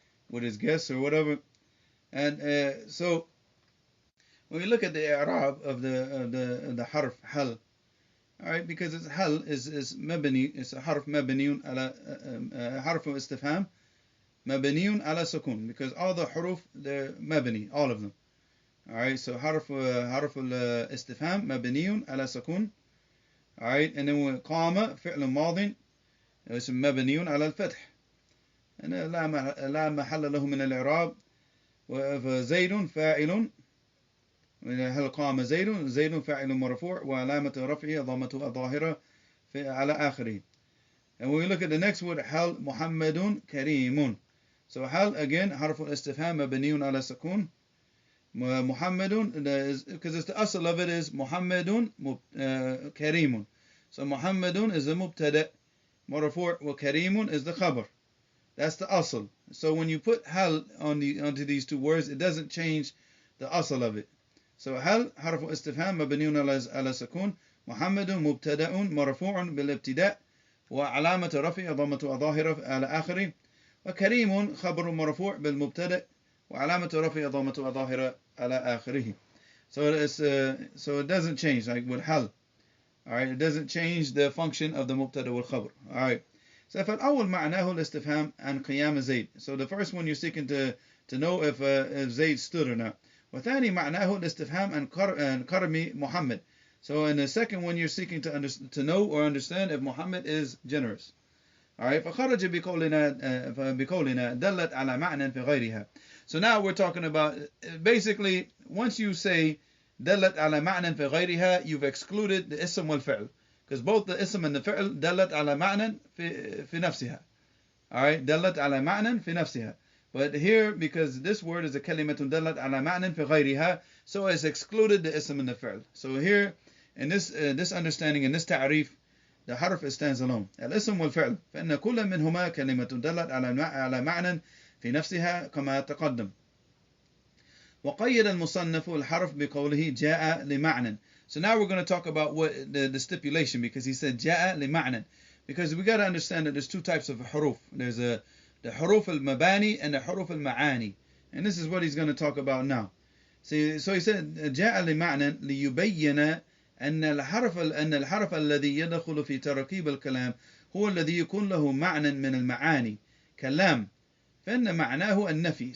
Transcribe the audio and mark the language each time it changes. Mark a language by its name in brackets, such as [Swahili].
[English] with his guests or whatever. And so when we look at the i'rab of the harf hal, all right, because it's hal is mabni, it's a harf mabniun ala harf istifham mabniun ala sukun, because all the huruf they're mabni, all of them. All right, so harf istifham mabniun ala sukun. All right, and then when qama fi'l madin it's mabniun ala al-fath, and [Arabic] لا محل له من الإعراب. وزيد فاعل، هل قام زيد فاعل مرفوع وعلامة رفعه ضمته الظاهرة على آخره. [English] And when we look at the next word, [Arabic] هل محمد كريم. So هل again حرف الاستفهام مبني على سكون. [English] محمد, because it's the asl of it is [Arabic] محمد كريم. [English] So محمد is the [Arabic] مبتدأ مرفوع وكريم [English] is the khabar. That's the asl. So when you put hal onto these two words, it doesn't change the asl of it. [Arabic] So hal حرف استفهام مبني على سكون. محمد مبتدأ مرفوع بالابتداء وعلامة رفعه ضمة ظاهرة على آخره. وكريم خبر مرفوع بالمبتدأ وعلامة رفعه ضمة ظاهرة على آخره. [English] So it doesn't change like with hal. All right, it doesn't change the function of the mubtada wal khabar. All right. [Arabic] So فالأول معناه الاستفهام عن قيام زيد. [English] So the first one you're seeking to know if Zayd stood or not. [Arabic] وثاني معناه الاستفهام عن كرم محمد. [English] So in the second one you're seeking to know or understand if Muhammad is generous. All right. [Arabic] فخرج بقولنا دلت على معنى في غيرها. [English] So now we're talking about basically once you say [Arabic] دلت على معنى في غيرها, [English] you've excluded the ism wal fi'l. Because both the ism and the fi'l [Arabic] دلت على معنى في نفسها. Alright, دلت على معنى في نفسها. [English] But here, because this word is a [Arabic] كلمة دلت على معنى في غيرها, [English] so it's excluded the ism and the fi'l. So here, in this understanding, in this ta'rif, the harf stands alone. [Arabic] الاسم والفعل فإن كل منهما كلمة دلت على معنى في نفسها كما تقدم. وقيد المصنف الحرف بقوله جاء لمعنى. [English] So now we're going to talk about what the stipulation, because he said [Arabic] جاء لمعنى. [English] Because we got to understand that there's two types of huruf. There's the huruf al-mabani and the huruf al-ma'ani. And this is what he's going to talk about now. So he said [Arabic] جاء لمعنى ليبين أن الحرف الذي يدخل في تركيب الكلام هو الذي يكون له معنى من المعاني كلام فإن معناه النفي.